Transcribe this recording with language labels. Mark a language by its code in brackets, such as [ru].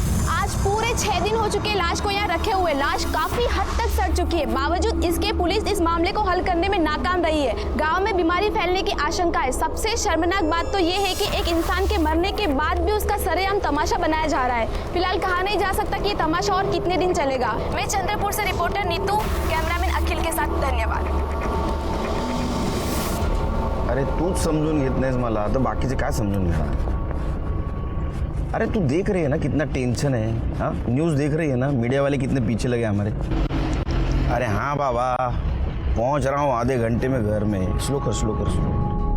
[hi] आज पूरे 6 दिन हो चुके लाश को यहाँ रखे हुए। लाश काफी हद तक सड़ चुकी है, बावजूद इसके पुलिस इस मामले को हल करने में नाकाम रही है। गांव में बीमारी फैलने की आशंका है। सबसे शर्मनाक बात तो ये है कि एक इंसान के मरने के बाद भी उसका सरेआम तमाशा बनाया जा रहा है। फिलहाल कहा नहीं जा सकता कि ये तमाशा और कितने दिन चलेगा। मैं चंद्रपुर से रिपोर्टर नीतू, कैमरामैन अखिल के साथ धन्यवाद। [mr] अरे तूच समजून घेत नाहीस मला, तर बाकीचे काय समजून घेणार? [hi] अरे तू देख रही है ना कितना टेंशन है। हाँ, न्यूज़ देख रही है ना, मीडिया वाले कितने पीछे लगे हमारे। अरे हाँ बाबा, पहुंच रहा हूँ आधे घंटे में घर में। स्लो कर, स्लो कर, स्लो।